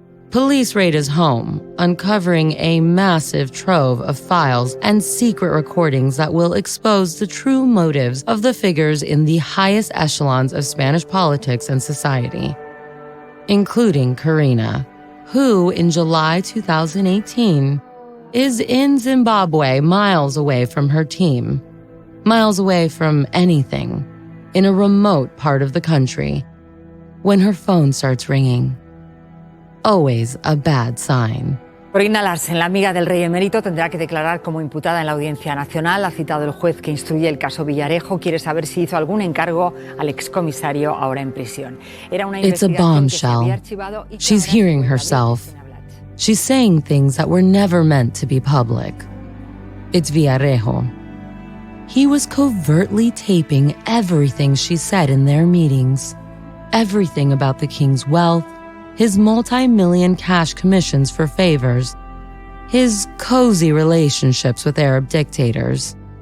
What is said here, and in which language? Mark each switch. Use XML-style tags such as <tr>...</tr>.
<en>Police raid his home, uncovering a massive trove of files and secret recordings that will expose the true motives of the figures in the highest echelons of Spanish politics and society, including Corinna, who, in July 2018, is in Zimbabwe, miles away from her team, miles away from anything, in a remote part of the country, when her phone starts ringing. Always a bad sign.</en> <es>Corinna Larsen, la amiga del rey emérito, tendrá que declarar como imputada en la Audiencia Nacional. Ha citado el juez que instruye el caso Villarejo. Quiere saber si hizo algún encargo al excomisario ahora en prisión.</es> <en>It's a bombshell. She's hearing herself. She's saying things that were never meant to be public. It's Villarejo. He was covertly taping everything she said in their meetings. Everything about the king's wealth, his multi-million cash commissions for favors, his cozy relationships with Arab dictators.</en>